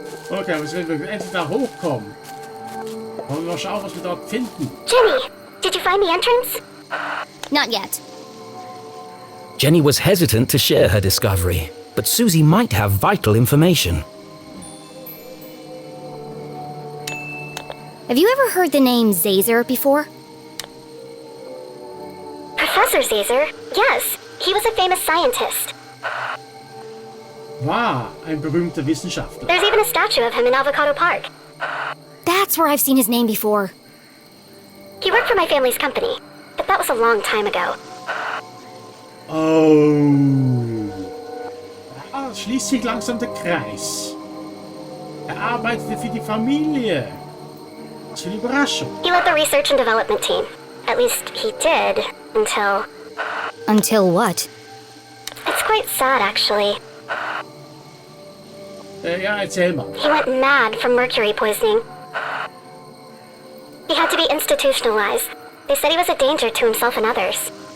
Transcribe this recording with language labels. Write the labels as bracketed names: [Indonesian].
[German] Okay, aber jetzt werden wir endlich da hochkommen. Wollen wir mal schauen, was wir dort finden. [English] Jenny, did you find the entrance? Not yet. Jenny was hesitant to share her discovery, but Susie might have vital information. Have you ever heard the name Zazer before? Professor Zazer? Yes, he was a famous scientist. [German] War ein berühmter Wissenschaftler. [English] There's even a statue of him in Avocado Park. That's where I've seen his name before. He worked for my family's company, but that was a long time ago. Oh. [German] Da schließt sich langsam der Kreis. Er arbeitete für die Familie. Was für eine Überraschung. [English] He led the research and development team. At least he did, until... Until what? It's quite sad, actually. [German] Ja, erzähl mal. [English] He went mad from mercury poisoning. He had to be institutionalized. They said he was a danger to himself and others.